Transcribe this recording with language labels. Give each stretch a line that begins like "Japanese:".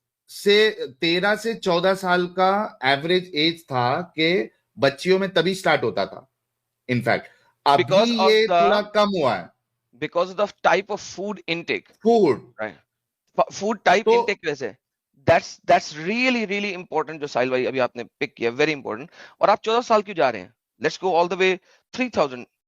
Urdu: 13 سے 14 سال کا ایوریج ایج تھا کہ بچیوں میں تبھی سٹارٹ ہوتا تھا. انفیکٹ ابھی یہ تھوڑا کم ہوا ہے
English: because of the type of food intake. Food. Right. Food type intake ویسے. That's really important
Urdu: جو ساحل بھائی ابھی آپ نے پک کیا,
English: very important.
Urdu: اور آپ 14 سال کیوں جا رہے ہیں؟
English: Let's go all the way 3000.